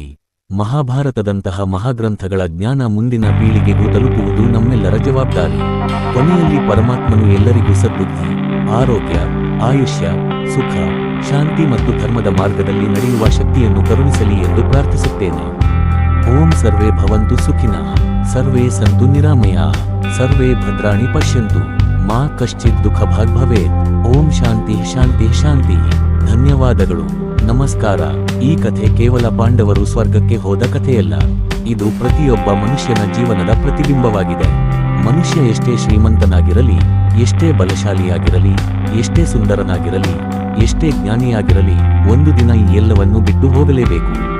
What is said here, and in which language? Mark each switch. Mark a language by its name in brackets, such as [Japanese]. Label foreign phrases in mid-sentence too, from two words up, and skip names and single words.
[Kannada] ಮಹಾಭಾರತದಂತಹ ಮಹಾಗ್ರಂಥಗಳ ಜ್ಞಾನ ಮುಂದಿನ ಪೀಳಿಗೆಗೂ ತಲುಪುವುದು ನಮ್ಮೆಲ್ಲರ ಜವಾಬ್ದಾರಿ. ಕೊನೆಯಲ್ಲಿ ಪರಮಾತ್ಮನು ಎಲ್ಲರಿಗೂ ಸದ್ಬುದ್ಧಿ, ಆರೋಗ್ಯ, ಆಯುಷ್ಯ, ಸುಖ, ಶಾಂತಿ ಮತ್ತು ಧರ್ಮದ ಮಾರ್ಗದಲ್ಲಿ ನಡೆಯುವ ಶಕ್ತಿಯನ್ನು ಕರುಣಿಸಲಿ ಎಂದು ಪ್ರಾರ್ಥಿಸುತ್ತೇನೆ. [Sanskrit] ಓಂ ಸರ್ವೇ ಭವಂತು ಸುಖಿನಃ, ಸರ್ವೇ ಸಂತು ನಿರಾಮಯಾಃ, ಸರ್ವೇ ಭದ್ರಾಣಿ ಪಶ್ಯಂತು, ಮಾ ಕಶ್ಚಿತ್ ದುಃಖ ಭಾಗ್ ಭವೇತ್. ಓಂ ಶಾಂತಿ ಶಾಂತಿ ಶಾಂತಿ. [Kannada] ಧನ್ಯವಾದಗಳು. ನಮಸ್ಕಾರ. ಈ ಕಥೆ ಕೇವಲ ಪಾಂಡವರು ಸ್ವರ್ಗಕ್ಕೆ ಹೋದ ಕಥೆಯಲ್ಲ. ಇದು ಪ್ರತಿಯೊಬ್ಬ ಮನುಷ್ಯನ ಜೀವನದ ಪ್ರತಿಬಿಂಬವಾಗಿದೆ. ಮನುಷ್ಯ ಎಷ್ಟೇ ಶ್ರೀಮಂತನಾಗಿರಲಿ, ಎಷ್ಟೇ ಬಲಶಾಲಿಯಾಗಿರಲಿ, ಎಷ್ಟೇ ಸುಂದರನಾಗಿರಲಿ, ಎಷ್ಟೇ ಜ್ಞಾನಿಯಾಗಿರಲಿ, ಒಂದು ದಿನ ಈ ಎಲ್ಲವನ್ನೂ ಬಿಟ್ಟು ಹೋಗಲೇಬೇಕು.